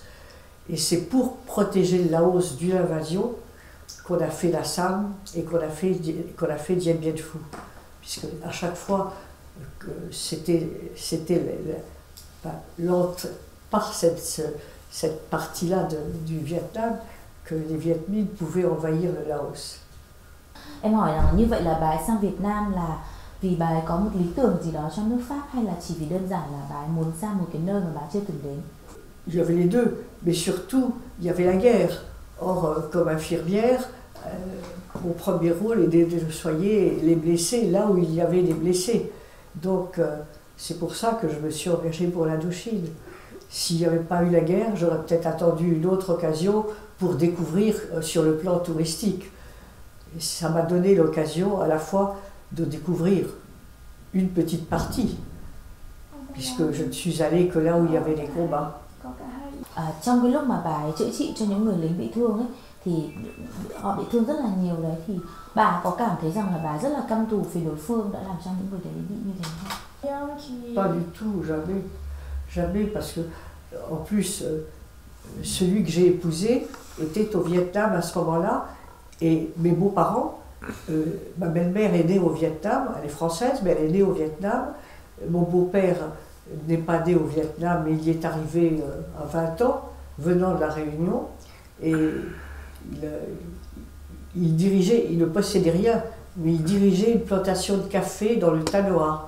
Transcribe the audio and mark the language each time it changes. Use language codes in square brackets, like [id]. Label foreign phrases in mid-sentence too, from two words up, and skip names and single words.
[fr] Et c'est pour protéger le Laos d'une invasion qu'on a fait la Sam et qu'on a fait Dien Bien Phu. Puisque à chaque fois que c'était par cette partie-là du Vietnam que les Viet Minh pouvaient envahir le Laos. [vi] Em hỏi rằng như vậy là bà ấy sang Việt Nam là vì bà ấy có một lý tưởng gì đó trong nước Pháp, hay là chỉ vì đơn giản là bà ấy muốn sang một cái nơi mà bà ấy chưa từng đến? [fr] Il y avait les deux, mais surtout, il y avait la guerre. Or, comme infirmière, mon premier rôle était de soigner les blessés là où il y avait des blessés. Donc, c'est pour ça que je me suis engagée pour l'Indochine. S'il n'y avait pas eu la guerre, j'aurais peut-être attendu une autre occasion pour découvrir sur le plan touristique. Et ça m'a donné l'occasion à la fois de découvrir une petite partie, puisque je ne suis allée que là où il y avait les combats. [vi] Trong cái lúc mà bà ấy chữa trị cho những người lính bị thương ấy, thì họ bị thương rất là nhiều đấy, thì bà có cảm thấy rằng là bà rất là căm thù vì đối phương đã làm cho những người đấy bị như thế không? [fr] Pas du tout, jamais. Jamais, parce que, en plus, celui que j'ai épousé était au Vietnam à ce moment-là, et mes beaux-parents, ma belle-mère est née au Vietnam, elle est française, mais elle est née au Vietnam. Mon beau-père n'est pas né au Vietnam, mais il y est arrivé à 20 ans, venant de la Réunion, et il dirigeait, il ne possédait rien, mais il dirigeait une plantation de café dans le Tanoa.